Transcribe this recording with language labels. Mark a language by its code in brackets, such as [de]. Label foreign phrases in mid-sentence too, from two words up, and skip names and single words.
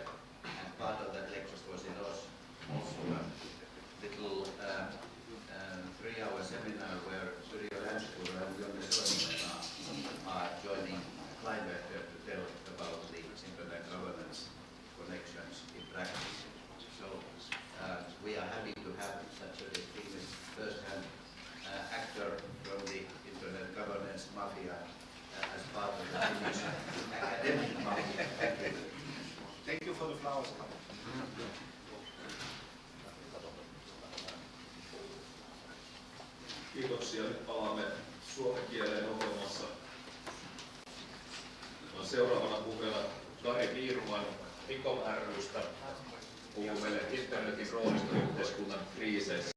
[en] And part of that lecture course is also a little 3-hour seminar where Surya Lanskura and Jonne Soininen are joining Kleinwächter to tell about the internet governance connections in practice. So we are happy to have such a distinguished first-hand actor from the internet governance mafia as part of the Finnish academic mafia. Thank you. Thank you for the flowers. [fi] Kiitoksia. Nyt palaamme suomen kieleen ohjelmassa. Seuraavana puheena Kari Viiruman Icom ry:stä puhuu meille internetin roolista yhteiskunnan kriiseissä.